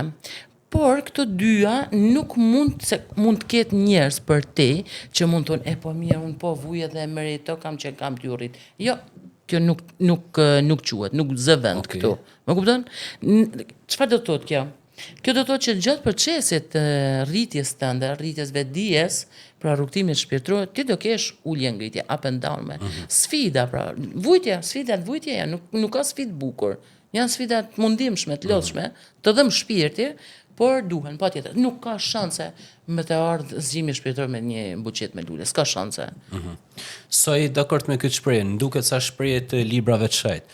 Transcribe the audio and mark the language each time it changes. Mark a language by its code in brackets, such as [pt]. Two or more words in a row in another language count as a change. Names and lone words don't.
[sq] Por këto dyja nuk mund të ketë njerëz për te që mund të thonë po mirë, unë po vuj edhe merito kam që kam t'ju rrit. Jo, kjo nuk quhet, nuk zë vend këtu. Më kupton? Çfarë do të thotë kjo? Kjo do të thotë që gjatë procesit të rritjes tënde, rritjes vetdijes, pra rrugtimit shpirtëror, ti do kesh ulje ngritje, [en] up and down me. [sq] Sfida, pra, sfidat vujtje nuk ka sfidë bukur. Janë sfidat mundimshme, të lodhshme, të dhëm shpirti, por duhen, patjetër, nuk ka shanse me të ardhë zgjimi shpirtëror me një buqet me lule, s'ka shanse. Sa i dakord me këtë shprehje, duket sa shprehje të librave të shajt.